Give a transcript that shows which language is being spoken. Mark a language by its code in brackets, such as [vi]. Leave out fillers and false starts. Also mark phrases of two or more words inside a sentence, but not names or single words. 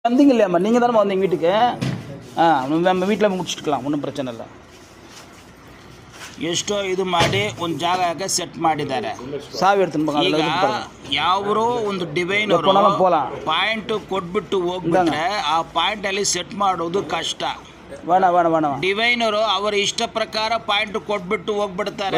[ta] வந்தீங்க இல்லையாம்மா, நீங்கள் தானே வந்தீங்க வீட்டுக்கு? நம்ம வீட்டில் முடிச்சுட்டுக்கலாம், ஒன்றும் பிரச்சனை இல்லை. [kn] ಎಷ್ಟೋ ಇದು ಮಾಡಿ ಒಂದು ಜಾಗಕ್ಕೆ ಸೆಟ್ ಮಾಡಿದ್ದಾರೆ. ಸಾವಿ ಇಡ್ತೀನಿ. ಈಗ ಯಾವ್ರೋ ಒಂದು [en] divine point [kn] ಕೊಟ್ಬಿಟ್ಟು ಹೋಗ್ಬಿಟ್ರೆ ಆ ಪಾಯಿಂಟ್ ಅಲ್ಲಿ ಸೆಟ್ ಮಾಡೋದು ಕಷ್ಟ. ಡಿವೈನರು ಅವರ ಇಷ್ಟ ಪ್ರಕಾರ ಪಾಯಿಂಟ್ ಕೊಟ್ಬಿಟ್ಟು ಹೋಗ್ಬಿಡ್ತಾರೆ.